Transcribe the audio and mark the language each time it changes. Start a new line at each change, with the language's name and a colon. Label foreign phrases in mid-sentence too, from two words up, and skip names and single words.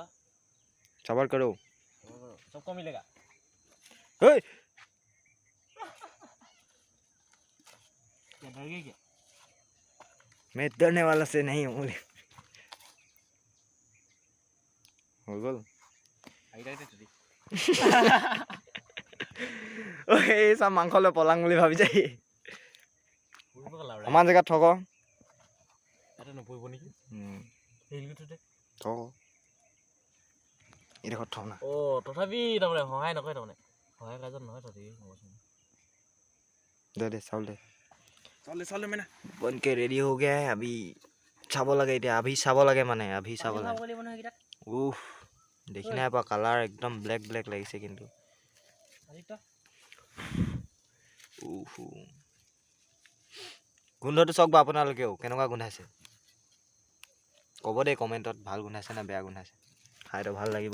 Hindi: सबर करो सबको मिलेगा हे क्या डर गए क्या मैं डरने वाला से नहीं हूँ हो गल
Assamese: এই সব মাংস লৈ পলাং বুলি ভাবি যায় আমাৰ জেগাত থক এটা নপৰিব নেকি থক এইডোখৰত থক না অ তথাপি তাৰমানে সহায় নকৰে তাৰমানে সহায় কাজত নহয় তথাপি
Hindi: दे चावल दे
Assamese: চালে মানে
Hindi: बन के रेडी हो गया है अभी
Assamese: চাব লাগে এতিয়া अभी চাব লাগে মানে अभी চাব লাগে উফ দেখি নাই পা কালাৰ একদম
English: black black
Assamese: লাগিছে কিন্তু উফ গোন্ধটো চাওক বা আপোনালোকেও কেনেকুৱা গোন্ধাইছে ক'ব দেই কমেণ্টত ভাল গোন্ধাইছে না বেয়া গোন্ধাইছে খাইতো ভাল লাগিব